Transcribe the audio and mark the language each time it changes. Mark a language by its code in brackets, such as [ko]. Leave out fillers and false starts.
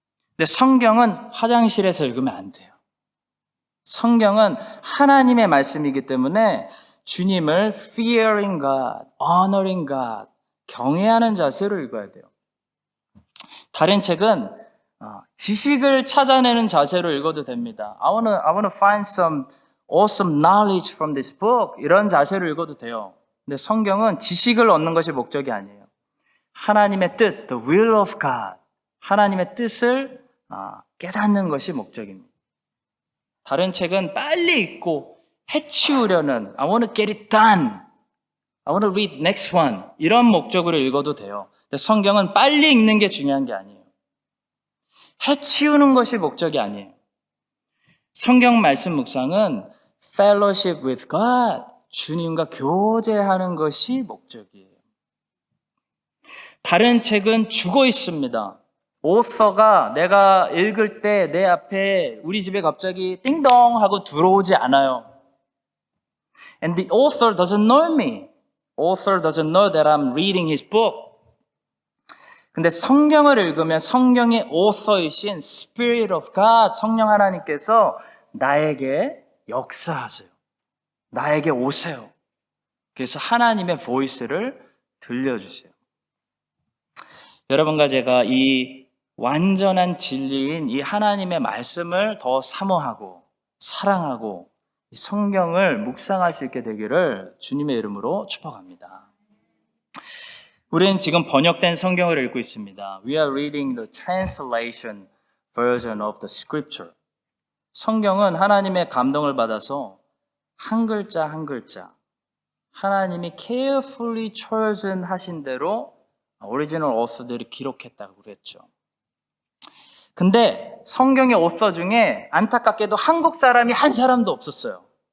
[ko] 근데 성경은 화장실에서 읽으면 안 돼요. 성경은 하나님의 말씀이기 때문에 주님을 [en] fearing God, honoring God, [ko] 경외하는 자세로 읽어야 돼요. 다른 책은 지식을 찾아내는 자세로 읽어도 됩니다. [en] I want to find some awesome knowledge from this book. [ko] 이런 자세로 읽어도 돼요. 근데 성경은 지식을 얻는 것이 목적이 아니에요. 하나님의 뜻, [en] the will of God, [ko] 하나님의 뜻을 깨닫는 것이 목적입니다. 다른 책은 빨리 읽고 해치우려는 [en] I want to get it done, I want to read next one [ko] 이런 목적으로 읽어도 돼요. 근데 성경은 빨리 읽는 게 중요한 게 아니에요. 해치우는 것이 목적이 아니에요. 성경 말씀 묵상은 [en] fellowship with God, [ko] 주님과 교제하는 것이 목적이에요. 다른 책은 죽어 있습니다. 오서가 내가 읽을 때 내 앞에 우리 집에 갑자기 띵동 하고 들어오지 않아요. [en] And the author doesn't know me. Author doesn't know that I'm reading his book. [ko] 근데 성경을 읽으면 성경의 author이신 [en] Spirit of God, [ko] 성령 하나님께서 나에게 역사하세요. 나에게 오세요. 그래서 하나님의 보이스를 들려주세요. 여러분과 제가 이 완전한 진리인 이 하나님의 말씀을 더 사모하고 사랑하고 이 성경을 묵상할 수 있게 되기를 주님의 이름으로 축복합니다. 우리는 지금 번역된 성경을 읽고 있습니다. [en] We are reading the translation version of the scripture. [ko] 성경은 하나님의 감동을 받아서 한 글자 한 글자 하나님이 [en] carefully chosen [ko] 하신 대로 오리지널 오서들이 기록했다고 그랬죠. 근데 성경의 오서 중에 안타깝게도 한국 사람이 한 사람도 없었어요.